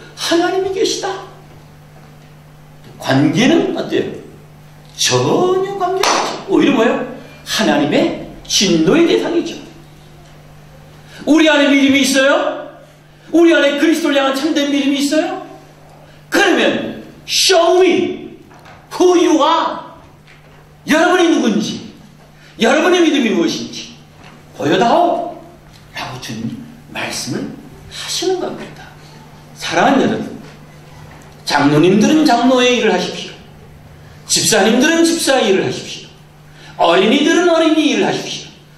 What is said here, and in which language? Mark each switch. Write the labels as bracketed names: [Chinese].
[Korean] 하나님이 계시다. 관계는 어때요? 전혀 관계가 없죠. 오히려 뭐예요? 하나님의 진노의 대상이죠. 우리 안에 믿음이 있어요? 우리 안에 그리스도를 향한 참된 믿음이 있어요? 그러면 [English] show me who you are. [Korean] 여러분이 누군지, 여러분의 믿음이 무엇인지 보여다오 라고 주님 말씀을 하시는 겁니다. 사랑하는 여러분, 장로님들은 장로의 일을 하십시오. 집사님들은 집사의 일을 하십시오. 어린이들은 어린이 일을 하십시오.